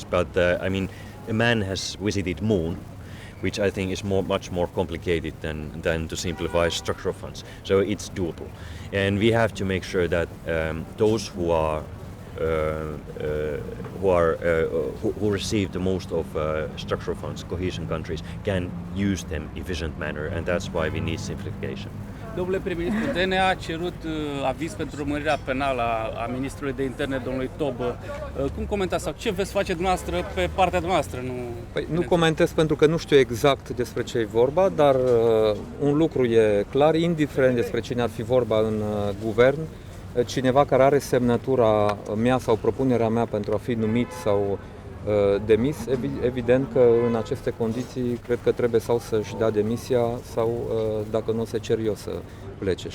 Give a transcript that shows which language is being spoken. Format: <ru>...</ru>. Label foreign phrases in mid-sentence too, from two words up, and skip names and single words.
<en>But I mean, a man has visited Moon, which I think is much more complicated than to simplify structural funds. So it's doable, and we have to make sure that those who receive the most of structural funds, cohesion countries, can use them efficient manner, and that's why we need simplification.</en> <ro>Domnule prim-ministru, DNA a cerut aviz pentru urmărirea penală a ministrului de interne, domnului Tobă. Cum comentați sau ce veți face dumneavoastră pe partea dumneavoastră? Nu comentez pentru că nu știu exact despre ce e vorba, dar un lucru e clar, indiferent despre cine ar fi vorba în guvern, cineva care are semnătura mea sau propunerea mea pentru a fi numit sau demis, evident că în aceste condiții cred că trebuie sau să-și dea demisia sau, dacă nu, se cer eu să plece.</ro>